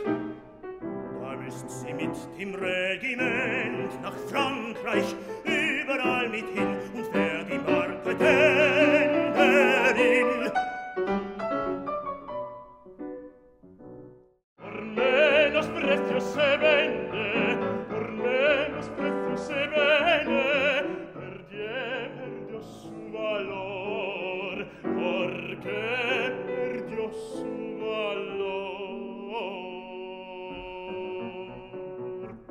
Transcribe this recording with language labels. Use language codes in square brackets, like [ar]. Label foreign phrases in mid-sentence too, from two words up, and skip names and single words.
[de] da müsst sie mit dem Regiment nach Frankreich überall mit hin und wär die Marketenderin. [es] Por menos precio se vende, por menos precio se vende, perdió su valor, porque perdió su valor.